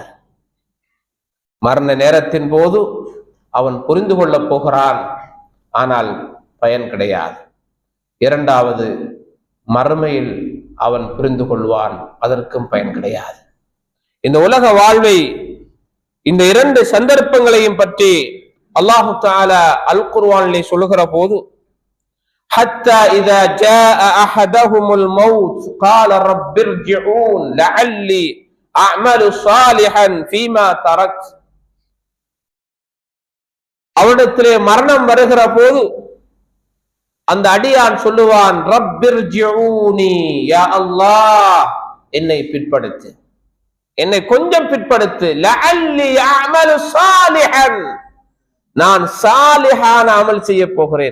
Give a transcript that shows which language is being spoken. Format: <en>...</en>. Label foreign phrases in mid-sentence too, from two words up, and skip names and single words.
<ta>மரண நேரத்தின் போது அவன் புரிந்து கொள்ளப் போகிறான், ஆனால் பயன் கிடையாது. இரண்டாவது, மறுமையில் அவன் புரிந்து கொள்வான், அதற்கும் பயன் கிடையாது. இந்த உலக வாழ்வை, இந்த இரண்டு சந்தர்ப்பங்களையும் பற்றி அல்லாஹு தஆலா அல் குர்ஆனிலே சொல்லுகிற போது,</ta> <ar>حتى إذا جاء أحدهم الموت قال رب ارجعون لعلي أعمل صالحا فيما تركت.</ar> <ta>அவனிடத்திலே மரணம் வருகிற போது அந்த அடியான் சொல்லுவான்,</ta> <ar>رب ارجعون يا الله,</ar> <ta>என்னை பிற்படுத்து, என்னை கொஞ்சம் பிற்படுத்து,</ta> <ar>لعلي أعمل صالحا,</ar> <ta>நான் சாலிஹான அமல் செய்ய போகிறேன்.</ta>